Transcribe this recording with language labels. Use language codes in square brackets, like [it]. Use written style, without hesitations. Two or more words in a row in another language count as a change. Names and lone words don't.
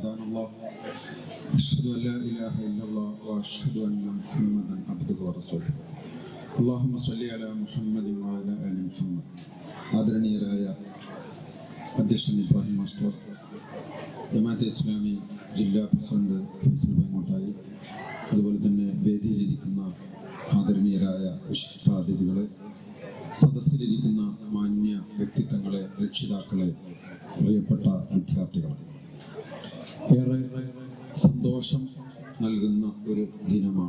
[ar] الله أشهد أن لا إله إلا الله وأشهد أن محمدا عبده ورسوله اللهم صل على محمد وعلى آل محمد. [ml] ആദരണീയരായ അധ്യക്ഷൻ ഇബ്രാഹിം മാസ്റ്റർ, ജമാഅത്തെ ഇസ്ലാമി ജില്ലാ പ്രസിഡന്റ് ഫൈസൽ ബൈമോട്ടായി, അതുപോലെ തന്നെ വേദിയിലിരിക്കുന്ന ആദരണീയരായ വിശിഷ്ടാതിഥികളെ, സദസ്സിലിരിക്കുന്ന മാന്യ വ്യക്തിത്വങ്ങളെ, രക്ഷിതാക്കളെ, പ്രിയപ്പെട്ട വിദ്യാർത്ഥികളെ, ഏറെ സന്തോഷം നൽകുന്ന ഒരു ദിനമാണ്.